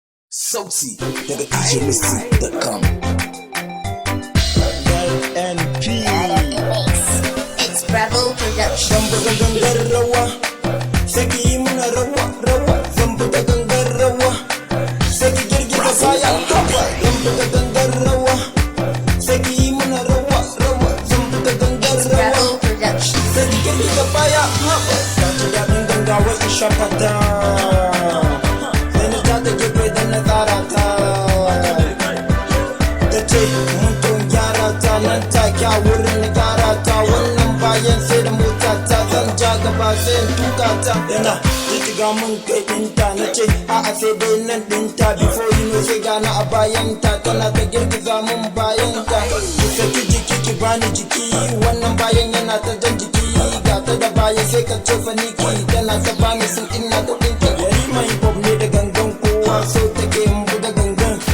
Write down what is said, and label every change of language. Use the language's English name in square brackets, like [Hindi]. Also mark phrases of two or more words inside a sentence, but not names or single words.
[Hausa] Sauti daga D J Misty [English] dot com. L N P. It's Bravo Production. [Hausa] Zan buga gangar rawa, sai ki yi muna rawa, rawa. Zan buga gangar rawa, sai ki girgiza baya, haba. Zan buga gangar rawa, sai ki yi muna rawa, rawa. Zan buga gangar It's rawa, Bravo Production. sai ki girgiza baya, haba. Ta ji daɗin ganga, wai in shafa ta. Sai na ta da gefe da na tsara ta. Ta ce mun tun gyara ta, nan take a wurin na gyara ta. Wannan bayan sai da mota ta, zan ja gaba sai in tuka ta. Yana jijjiga mun kai ɗinta, na ce a'a sai dai nan ɗinta. [English] Before you know [Hausa] sai gana a bayanta, tana ta girgiza mun bayanta. Ki saki jiki, ki bani jiki, wannan bayan yana ta jan jiki. Ga ta da baya sai ka ce faniki, tana ta bani sun ina da ɗinki. Yari mai [English] hip hop [Hausa] ne da gangan kowa, so take in buga gangan.